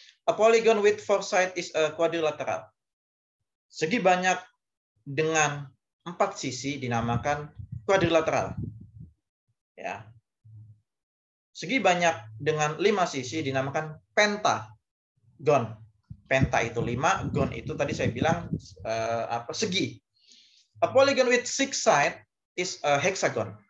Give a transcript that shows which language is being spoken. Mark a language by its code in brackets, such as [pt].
[en] A polygon with four sides is a quadrilateral. [id] Segi banyak dengan 4 sisi dinamakan quadrilateral. Ya. Segi banyak dengan 5 sisi dinamakan pentagon. Penta itu 5, gon itu tadi saya bilang segi. [en] A polygon with 6 sides is a hexagon.